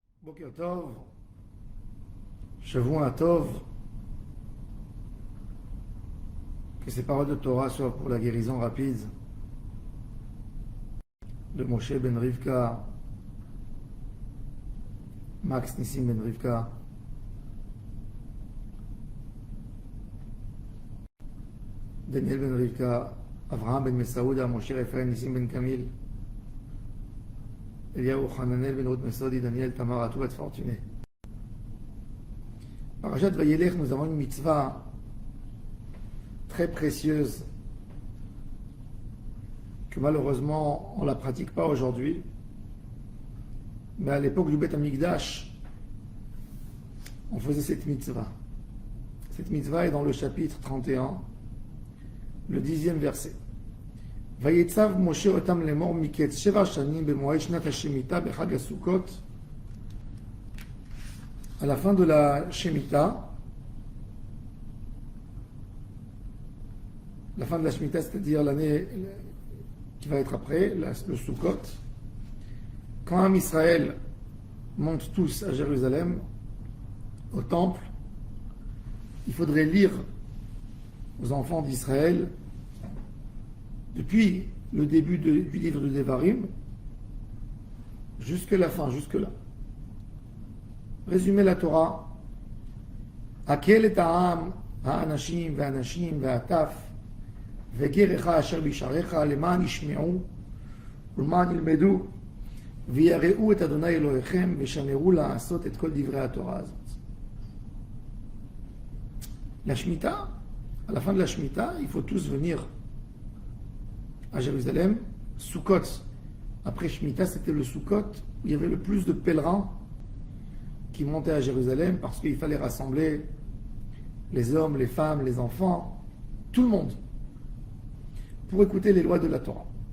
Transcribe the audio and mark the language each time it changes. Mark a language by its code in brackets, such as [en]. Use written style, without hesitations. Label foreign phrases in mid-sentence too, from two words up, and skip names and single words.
[he] בוקר טוב שבוע טוב, [fr] que ces paroles de Torah soient pour la guérison rapide de Moshe ben Rivka, Max Nissim ben Rivka, Daniel ben Rivka, Avraham ben Mesaouda, Moshe Raphaël Nissim ben Kamil, Eliyahu Hananel ben Ruth Mesodi, Daniel Tamar, à tout être fortuné. Parashat Vayelech, nous avons une mitzvah très précieuse que malheureusement on ne la pratique pas aujourd'hui, mais à l'époque du Beth Amikdash, on faisait cette mitzvah. Cette mitzvah est dans le chapitre 31, le 10e verset. [he] ויצו משה אותם לאמר מקץ שבע שנים במועד שנת השמיטה בחג הסוכות. [fr] À la fin de la Shemitah, la fin de la Shemitah, c'est-à-dire l'année qui va être après, le Sukkot, quand un Israël monte tous à Jérusalem, au temple, il faudrait lire aux enfants d'Israël, depuis le début du livre de Devarim, jusqu'à la fin, jusque-là. Résumer la Torah. [he] הקהל את העם האנשים והנשים והטף וגרך אשר בשעריך למען ישמעו, ולמען ילמדו ויראו את אדוני אלוהיכם ושמרו לעשות את כל דברי התורה הזאת. [fr] La Shemitah, à la fin de la Shemitah, il faut tous venir à Jérusalem. Sukkot, après Shemitah, c'était le Sukkot où il y avait le plus de pèlerins qui montaient à Jérusalem parce qu'il fallait rassembler les hommes, les femmes, les enfants, tout le monde, pour écouter les lois de la Torah.